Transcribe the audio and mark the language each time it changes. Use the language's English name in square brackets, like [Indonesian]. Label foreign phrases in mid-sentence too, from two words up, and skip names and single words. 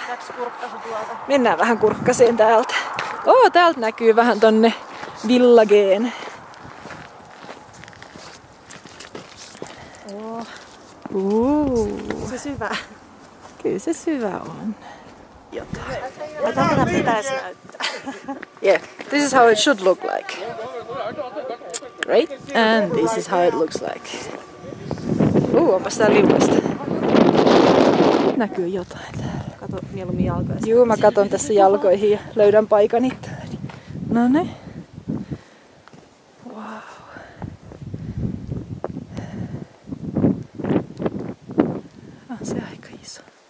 [Finnish] Mennään vähän kurkkaseen täältä. Täältä näkyy vähän tonne Villageen. Se syvä. Kyllä se syvä on. Jotain. Tätä pitäisi näyttää. [English] Yeah, this is how it should look like. Right? And this is how it looks like. [Finnish] Onpas tää liukasta. Näkyy jotain täällä. Kato mieluummin jalkoja. Juu, mä katon tässä jalkoihin ja löydän paikan itselleni. No ne. Wow. On se aika iso.